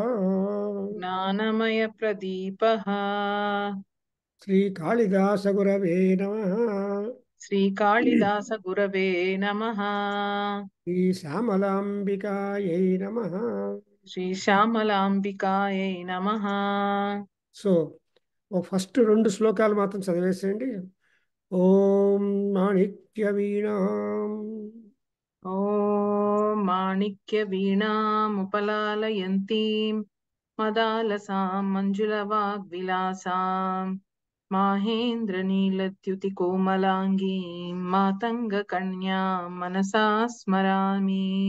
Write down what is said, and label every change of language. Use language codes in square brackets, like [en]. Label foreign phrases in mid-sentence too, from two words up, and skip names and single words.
[sa] ज्ञानमयप्रदीपः। श्रीकालिदासगुरवे नमः। श्रीकालिदासगुरवे नमः। श्रीश्यामलाम्बिकायै नमः. श्रीश्यामलाम्बिकायै नमः। [en] so first [te] రెండు శ్లోకాలు మాత్రం చదివేసేయండి. [sa] ఓం మాణిక్య వీణాం ॐ माणिक्यवीणामुपलालयन्तीं मदालसां मञ्जुलवाग्विलासां माहेन्द्रनीलद्युतिकोमलाङ्गीं मातङ्गकन्यां मनसा स्मरामि।